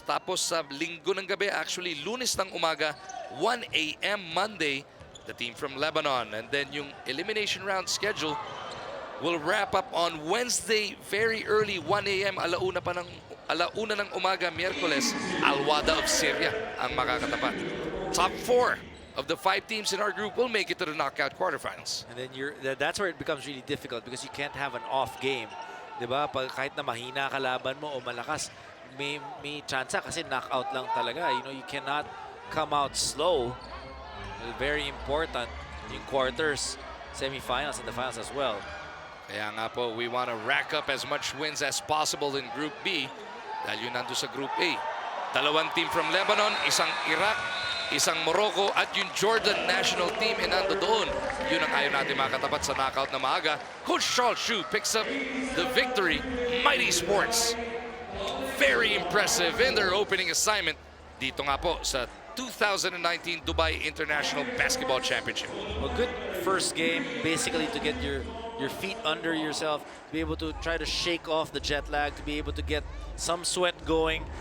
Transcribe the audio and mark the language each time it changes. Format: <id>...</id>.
<tl>Tapos sa linggo ng gabi, actually Lunes ng umaga, 1 a.m.</tl> <en>Monday, the team from Lebanon. And then yung elimination round schedule will wrap up on Wednesday, very early, 1 a.m.</en> <tl>Alauna ng umaga, Miyerkules, Al-Wada of Syria ang makakatapat.</tl> <en>Top 4 of the 5 teams in our group will make it to the knockout quarterfinals. And then that's where it becomes really difficult because you can't have an off game. Diba?</en> <tl>Pag kahit na mahina kalaban mo o malakas, may chance kasi knockout lang talaga.</tl> <en>You know, you cannot come out slow Very important yung quarters, semifinals, and the finals as well.</en> <tl>Kaya nga po,</tl> <en>we want to rack up as much wins as possible in Group B</en> <tl>dahil yun nando sa</tl> <en>Group A.</en> <tl>Dalawang team from Lebanon, isang Iraq, isang Morocco at yung Jordan national team ay nando doon. Yun ang ayaw natin makatapat sa knockout na maaga.</tl> <en>Coach Charles Shu picks up the victory. Mighty Sports, very impressive in their opening assignment</en> <tl>dito nga po sa</tl> <en>2019 Dubai International Basketball Championship. A good first game, basically to get your feet under yourself, to be able to try to shake off the jet lag, to be able to get some sweat going.</en>